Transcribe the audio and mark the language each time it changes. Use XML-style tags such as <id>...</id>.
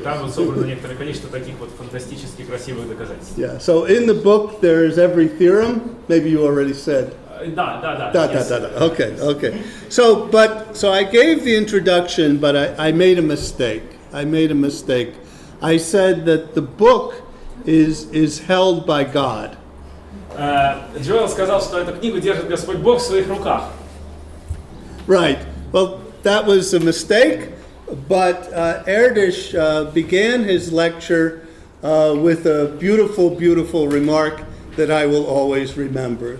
<ru>Там вот собрано некоторое количество таких вот фантастически красивых доказательств.</ru> <en>Yeah. So in the book there's every theorem. Maybe you already said.</en> <ru>Да.</ru> <en>Okay. So I gave the introduction, but I made a mistake. I said that the book is held by God.</en> <ru>Джоэл сказал, что эту книгу держит Господь Бог в своих руках.</ru> <en>Right. Well, that was a mistake, but Erdosh began his lecture with a beautiful, beautiful remark that I will always remember.</en>